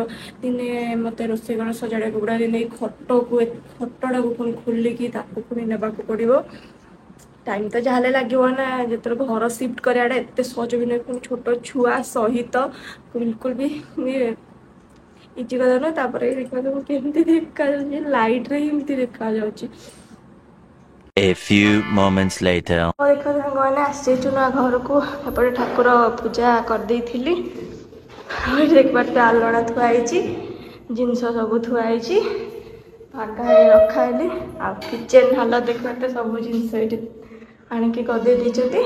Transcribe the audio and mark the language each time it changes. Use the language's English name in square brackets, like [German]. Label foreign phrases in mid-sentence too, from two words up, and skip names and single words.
[Odia] ଦିନେ ମତେ ରୋଷେଇ ଘର ସଜାଡିବାକୁ ପଡିବ, ଦିନେ ଖଟଟାକୁ ପୁଣି ଖୋଲିକି ତାକୁ ପୁଣି ନେବାକୁ ପଡିବ। ଟାଇମ୍ ତ ଯାହାହେଲେ ଲାଗିବ ନା, ଯେତେବେଳେ ଘର ସିଫ୍ଟ କରିବାଟା ଏତେ ସହଜ ବି ନୁହେଁ। ପୁଣି ଛୋଟ ଛୁଆ ସହିତ ବିଲକୁଲ ବି ଇଜି କଥା ନୁହେଁ। ତାପରେ ଦେଖିବା କେମିତି ଦେଖାଯାଉଛି, ଲାଇଟରେ ହିଁ ଏମିତି ଦେଖାଯାଉଛି। [English] A few moments later. [Odia] ଦେଖ ସାଙ୍ଗମାନେ ଆସିଯାଇଛୁ ନୂଆ ଘରକୁ। ଏପଟେ ଠାକୁର ପୂଜା କରିଦେଇଥିଲି। ଏଠି ଦେଖିପାରୁଥିବେ ଆଲଣା ଥୁଆ ହେଇଛି, ଜିନିଷ ସବୁ ଥୁଆ ହେଇଛି, ଫାଙ୍କା ରଖା ହେଇନି। ଆଉ କିଚେନ୍ ହାଲତ ଦେଖିପାରୁଥିବେ, ସବୁ ଜିନିଷ ଏଠି ଆଣିକି ଗଦେଇ ଦେଇଛନ୍ତି।